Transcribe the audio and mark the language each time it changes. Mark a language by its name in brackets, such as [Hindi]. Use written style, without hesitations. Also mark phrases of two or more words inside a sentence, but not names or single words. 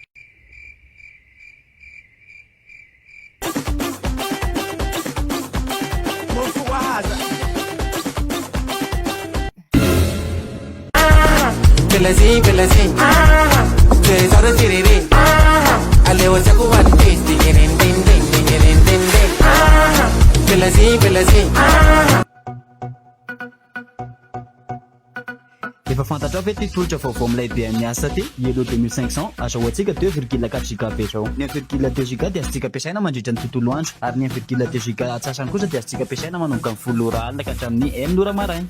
[Malagasy] Belezi, tres horas tiriri. Alewa saku one piece, ding ding ding. Belezi. Efa fantatra ve ty tolotra vaovao amin'ny lehibe amin'ny asa ty Yellow 2500 azahoantsika 2,4 giga zao. Ny 1,2 giga dia azontsika ampiasaina mandritra ny tontolo andro ary ny 1,2 giga atsasany kosa dia azontsika ampiasaina manomboka amin'ny 10 ora alina ka hatramin'ny 9 ora maraina.